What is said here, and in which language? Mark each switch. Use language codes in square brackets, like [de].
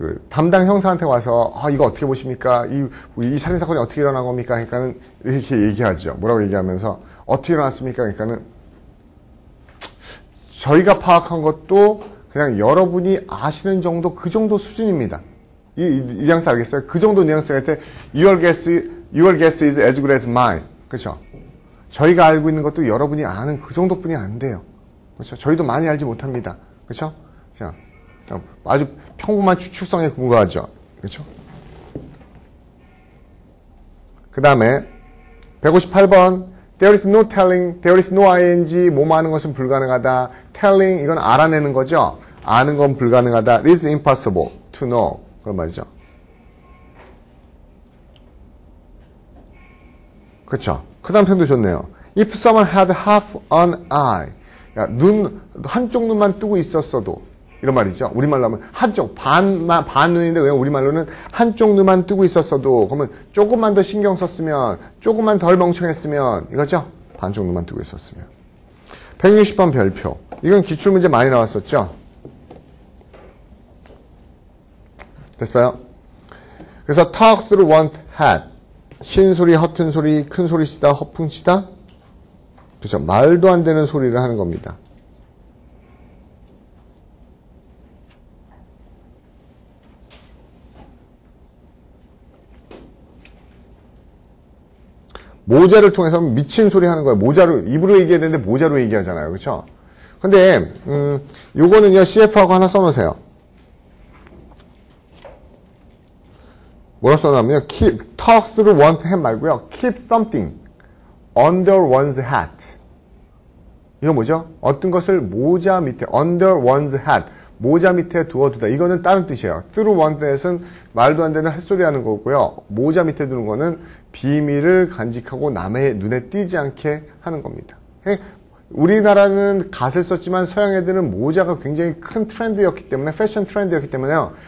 [ko] 담당 형사한테 와서, 이거 어떻게 보십니까? 이 살인사건이 어떻게 일어난 겁니까? 그러니까는 이렇게 얘기하죠. 뭐라고 얘기하면서 어떻게 일어났습니까? 그러니까는 저희가 파악한 것도 그냥 여러분이 아시는 정도, 그 정도 수준입니다. 이 뉘앙스 알겠어요? 그 정도 뉘앙스가 할 때, [en] your guess is as good as mine. [ko] 그쵸? 저희가 알고 있는 것도 여러분이 아는 그 정도뿐이 안 돼요. 그쵸? 저희도 많이 알지 못합니다. 그쵸? 그냥 아주 평범한 추측성에 근거하죠. 그쵸? 그 다음에, 158번. [en] There is no telling, there is no ing, [ko] 뭐뭐 하는 것은 불가능하다. telling, 이건 알아내는 거죠. 아는 건 불가능하다. [en] It is impossible to know. [ko] 그런 말이죠. 그렇죠. 그 다음 편도 좋네요. [en] If someone had half an eye. [ko] 야, 한쪽 눈만 뜨고 있었어도. 이런 말이죠. 우리말로 하면 한쪽, 반 눈인데 그냥 우리말로는 한쪽 눈만 뜨고 있었어도. 그러면 조금만 더 신경 썼으면, 조금만 덜 멍청했으면, 이거죠? 반쪽 눈만 뜨고 있었으면. 160번 별표. 이건 기출문제 많이 나왔었죠? 됐어요? 그래서 [en] talk through one's head. [ko] 신 소리, 허튼 소리, 큰 소리 치다, 허풍 치다. 그렇죠? 말도 안 되는 소리를 하는 겁니다. 모자를 통해서 미친 소리 하는 거예요. 모자로, 입으로 얘기해야 되는데 모자로 얘기하잖아요. 그렇죠? 근데 요거는요, CF하고 하나 써놓으세요. [en] 뭐라 써놨냐면요, talk through one's head 말고요, keep something under one's hat. [ko] 이거 뭐죠? 어떤 것을 모자 밑에, under one's hat, 모자 밑에 두어두다. 이거는 다른 뜻이에요. through one's hat은 말도 안 되는 헛소리 하는 거고요. 모자 밑에 두는 거는 비밀을 간직하고 남의 눈에 띄지 않게 하는 겁니다. 우리나라는 갓을 썼지만 서양 애들은 모자가 굉장히 큰 트렌드였기 때문에, 패션 트렌드였기 때문에요.